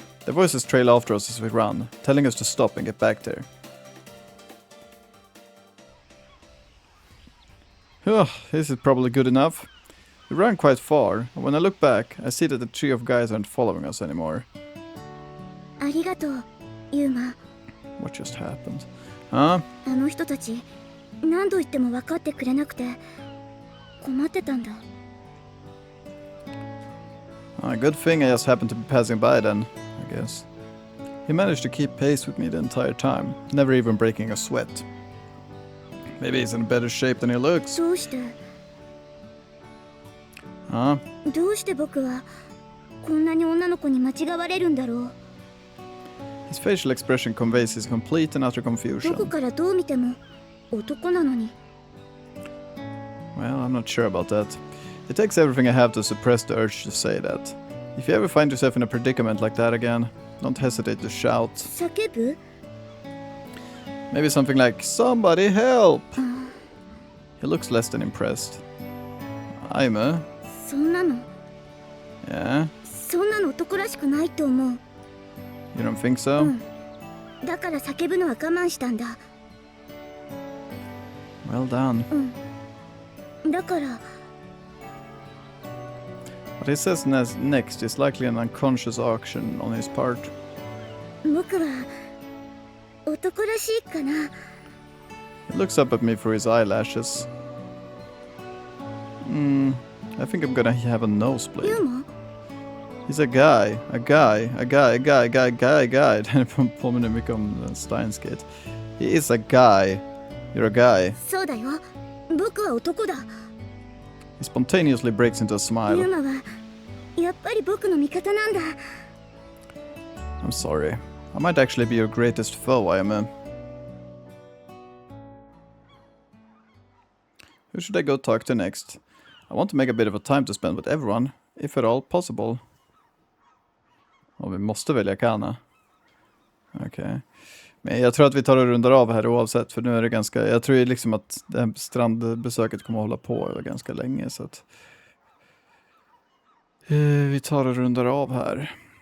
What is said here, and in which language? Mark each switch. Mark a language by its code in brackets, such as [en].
[en] Their voices trail after us as we run, telling us to stop and get back there. This is probably good enough. We ran quite far, and when I look back, I see that the trio of guys aren't following us anymore. [ja] ありがとう、ユーマ。 [en] What just happened? Huh? [ja] あの人たち、何度言っても分かってくれなくて、困ってたんだ。 [en] Good thing I just happened to be passing by then, I guess. He managed to keep pace with me the entire time, never even breaking a sweat. Maybe he's in better shape than he looks. [ja] どうして [en] Huh? [ja] どうして僕はこんなに女の子に間違われるんだろう。 [en] His facial expression conveys his complete and utter [ja] どこ [en] confusion. [ja] からどう見ても男なのに。 [en] Well, I'm not sure about that. It takes everything I have to suppress the urge to say that. If you ever find yourself in a predicament like that again, don't hesitate to shout. [ja] 叫ぶ [en] Maybe something like, "Somebody help!" He looks less than impressed. Aime? [ja] そんなの [en] Yeah? [ja] そんなの男らしくないと思う。 [en] You don't think so? [ja] だから叫ぶのは我慢したんだ。 [en] Well done. [ja] だから [en] What he says next is likely an unconscious action on his part. [ja] 僕は男らしいかな。 [en] He looks up at me through his eyelashes. I think I'm gonna have a nosebleed. [ja] ユーマ [en] He's a guy. [sv] Den påminner mycket om Steins Gate. [en] He is a guy. You're a guy. [ja] そうだよ。僕は男だ。 [en] He spontaneously breaks into a [ja] ユー [en] smile. [ja] マはやっぱり僕の味方なんだ。 [en] I'm sorry. I might actually be your greatest foe, Aime. Who should I go talk to next? I want to make a bit of a time to spend with everyone, if at all possible. [sv] Och vi måste välja Kana. Okej. Men jag tror att vi tar och rundar av här oavsett, för nu är det ganska... Jag tror ju liksom att det här strandbesöket kommer att hålla på ganska länge, så att... Vi tar och rundar av här.